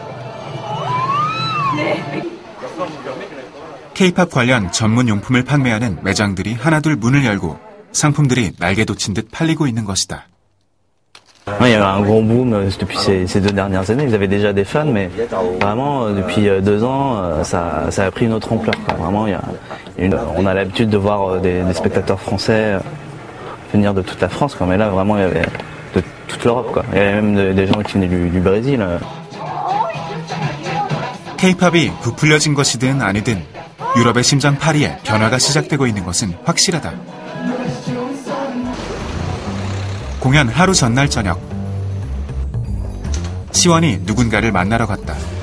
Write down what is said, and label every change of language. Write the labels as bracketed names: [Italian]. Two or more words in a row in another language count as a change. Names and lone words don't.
[Korean] K-팝 관련 전문 용품을 판매하는 매장들이 하나둘 문을 열고 상품들이 날개 돋친 듯 팔리고 있는 것이다. [French] Il y a eu un gros boom depuis ces 2 dernières années. Ils avaient déjà des fans, mais vraiment depuis 2 ans, ça a pris une autre ampleur, quoi. Vraiment, on a l'habitude de voir des spectateurs français venir de toute la France, quoi. Mais là, vraiment, il y avait de toute l'Europe, quoi. Il y avait même des gens qui venaient du Brésil. [Korean] K-팝이 부풀려진 것이든 아니든 유럽의 심장 파리에 변화가 시작되고 있는 것은 확실하다. 공연 하루 전날 저녁, 시원이 누군가를 만나러 갔다.